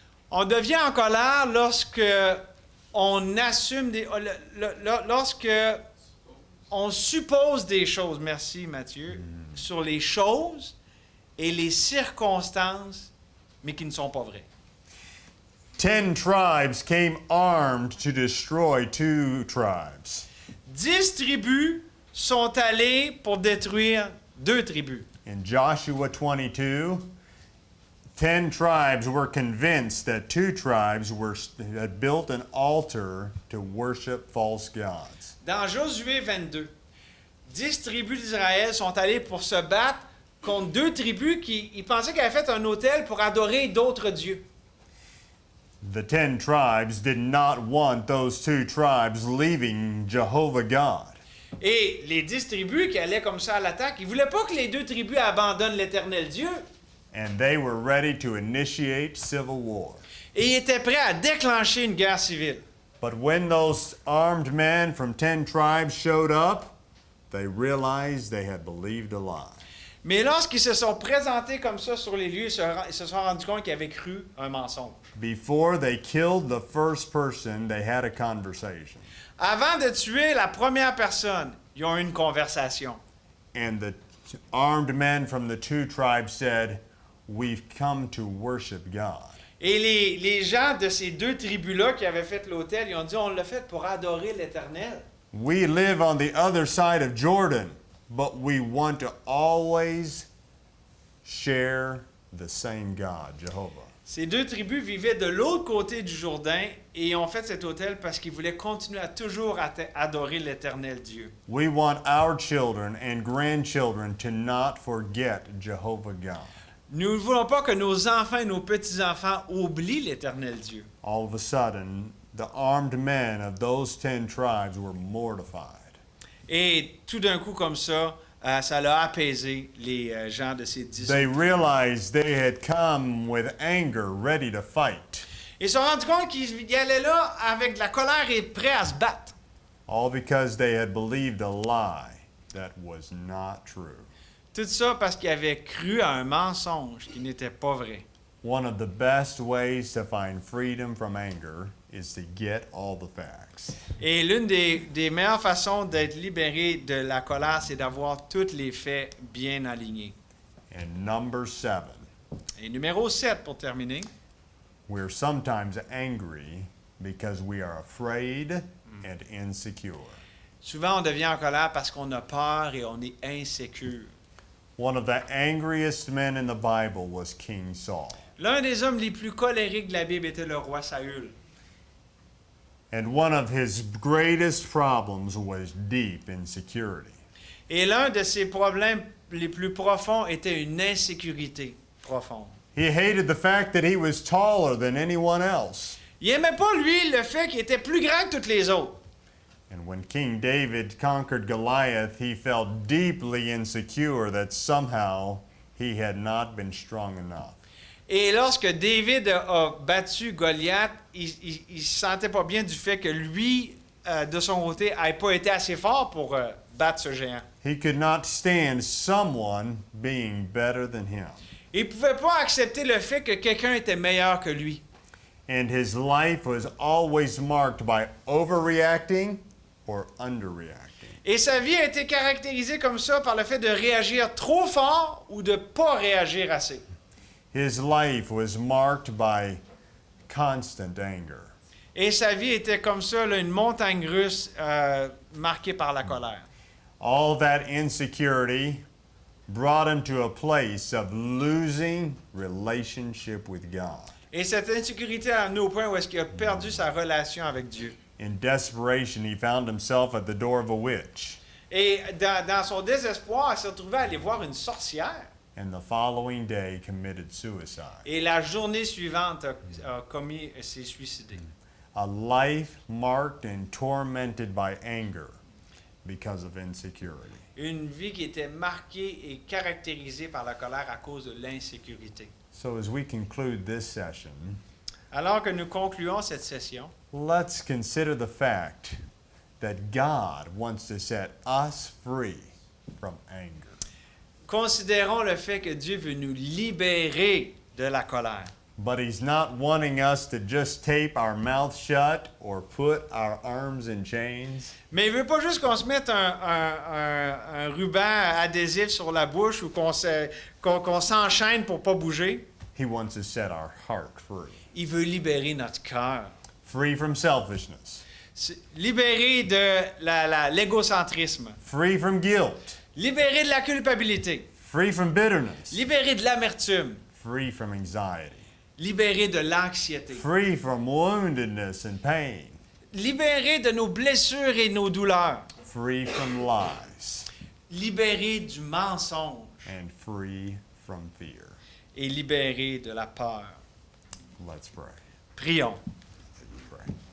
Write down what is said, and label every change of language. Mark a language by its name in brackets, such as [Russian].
[French] On devient en colère lorsque on assume lorsque on suppose des choses, merci Mathieu, sur les choses et les circonstances, mais qui ne sont pas vraies. [English] 10 tribes came armed to destroy 2 tribes. [French] 10 tribus sont allées pour détruire 2 tribus. [English] In Joshua 22, 10 tribes were convinced that 2 tribes had built an altar to worship false gods. [French] Dans Josué 22, 10 tribus d'Israël sont allées pour se battre contre 2 tribus qui ils pensaient qu'elles avaient fait un autel pour adorer d'autres dieux. [English] The 10 tribes did not want those 2 tribes leaving Jehovah God. [French] Et les 10 tribus qui allaient comme ça à l'attaque, ils ne voulaient pas que les 2 tribus abandonnent l'Éternel Dieu. [English] And they were ready to initiate civil war. [French] Et ils étaient prêts à déclencher une guerre civile. [English] But when those armed men from 10 tribes showed up, they realized they had believed a lie. [French] Mais lorsqu'ils se sont présentés comme ça sur les lieux, ils se sont rendus compte qu'ils avaient cru un mensonge. [English] Before they killed the first person, they had a conversation. [French] Avant de tuer la première personne, ils ont eu une conversation. [English] And the armed men from the 2 tribes said, "We've come to worship God." [French] Et les gens de ces 2 tribus-là qui avaient fait l'autel, ils ont dit, on l'a fait pour adorer l'Éternel. [English] We live on the other side of Jordan, but we want to always share the same God, Jehovah. [French] Ces 2 tribus vivaient de l'autre côté du Jourdain et ont fait cet autel parce qu'ils voulaient continuer à toujours adorer l'Éternel Dieu. [English] We want our children and grandchildren to not forget Jehovah God. [French] Nous ne voulons pas que nos enfants et nos petits-enfants oublient l'Éternel Dieu. [English] All of a sudden, the armed men of those 10 tribes were mortified. [French] Et tout d'un coup comme ça, ça l'a apaisé les gens de ces 10 [English] They realized they had come with anger, ready to fight. [French] Ils se sont rendus compte qu'ils allaient là avec de la colère et prêts à se battre. [English] All because they had believed a lie that was not true. [French] Tout ça parce qu'ils avaient cru à un mensonge qui n'était pas vrai. [English] One of the best ways to find freedom from anger is to get all the facts. [French] Et l'une des meilleures façons d'être libéré de la colère, c'est d'avoir tous les faits bien alignés. [English] And number 7, [French] Et numéro 7 pour terminer. [English] we're sometimes angry because we are afraid and insecure. [French] Souvent, on devient en colère parce qu'on a peur et on est insécure. [English] One of the angriest men in the Bible was King Saul. [French] L'un des hommes les plus colériques de la Bible était le roi Saül. [English] And one of his greatest problems was deep insecurity. [French] Et l'un de ses problèmes les plus profonds était une insécurité profonde. [English] He hated the fact that he was taller than anyone else. [French] Il n'aimait pas, lui, le fait qu'il était plus grand que toutes les autres. [English] And when King David conquered Goliath, he felt deeply insecure that somehow he had not been strong enough. [French] Et lorsque David a battu Goliath, il se sentait pas bien du fait que lui, de son côté, n'ait pas été assez fort pour battre ce géant. [English] He could not stand someone being better than him. [French] Il ne pouvait pas accepter le fait que quelqu'un était meilleur que lui. [English] And his life was always marked by overreacting or underreacting. [French] Et sa vie a été caractérisée comme ça par le fait de réagir trop fort ou de ne pas réagir assez. [English] His life was marked by constant anger. [French] Et sa vie était comme ça, là, une montagne russe marquée par la colère. [English] All that insecurity brought him to a place of losing relationship with God. [French] Et cette insécurité a amené au point où est-ce qu'il a perdu sa relation avec Dieu. [English] In desperation, he found himself at the door of a witch. [French] Et dans son désespoir, il s'est retrouvé à aller voir une sorcière. [English] And the following day committed suicide. [French] Et la journée suivante, s'est suicidé. [English] A life marked and tormented by anger because of insecurity. [French] Une vie qui était marquée et caractérisée par la colère à cause de l'insécurité. [English] So as we conclude this session, [French] Alors que nous concluons cette session, [English] let's consider the fact that God wants to set us free from anger. [French] considérons le fait que Dieu veut nous libérer de la colère. [English] But he's not wanting us to just tape our mouth shut or put our arms in chains. [French] Mais il veut pas juste qu'on se mette un ruban adhésif sur la bouche ou qu'on s'enchaîne pour pas bouger. [English] He wants to set our heart free. [French] Il veut libérer notre cœur. [English] Free from selfishness. [French] Libérer de l'égocentrisme. [English] Free from guilt. [French] Libérer de la culpabilité. [English] Free from bitterness. [French] Libérer de l'amertume. [English] Free from anxiety. [French] Libérer de l'anxiété. [English] Free from woundedness and pain. [French] Libérer de nos blessures et nos douleurs. [English] Free from lies. [French] Libérer du mensonge. [English] And free from fear. [French] Et libérer de la peur. [English] Let's pray. [French] Prions. [English] Pray.